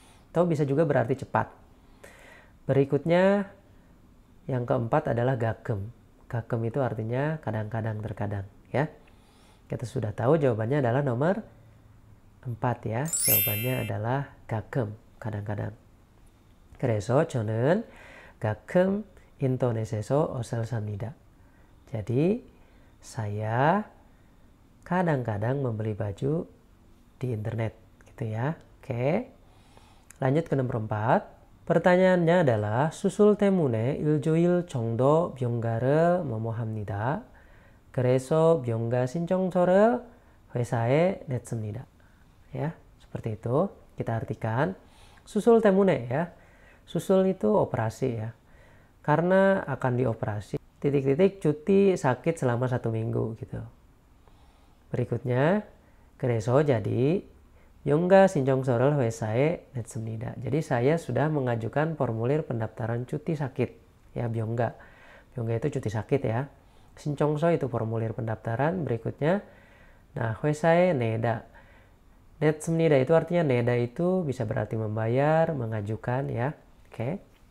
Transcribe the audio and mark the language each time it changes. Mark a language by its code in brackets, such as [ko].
[id] Atau bisa juga berarti cepat. Berikutnya yang keempat adalah gakem. Gakem itu artinya kadang-kadang, terkadang ya. Kita sudah tahu jawabannya adalah nomor 4 ya. Jawabannya adalah gakem, kadang-kadang. [ko] 그래서 저는 가끔 인터넷에서 옷을 삽니다. [id] Jadi saya kadang-kadang membeli baju di internet gitu ya. Oke. Lanjut ke nomor 4. Pertanyaannya adalah [ko] 수술 때문에 일주일 정도 병가를 뭐뭐합니다. 그래서 병가 신청서를 회사에 냈습니다. [id] Ya, seperti itu. Kita artikan susul temune ya. Susul itu operasi ya. Karena akan dioperasi. Titik-titik cuti sakit selama 1 minggu gitu. Berikutnya, [ko] 그래서 jadi Yongga 신청서를 회사에 냈습니다. [id] Jadi saya sudah mengajukan formulir pendaftaran cuti sakit. Ya, Byongga. Byongga itu cuti sakit ya. 신청서 itu formulir pendaftaran. Berikutnya, nah, [ko] 회사에 내다. 냈습니다 [id] itu artinya neda itu bisa berarti membayar, mengajukan ya. Oke.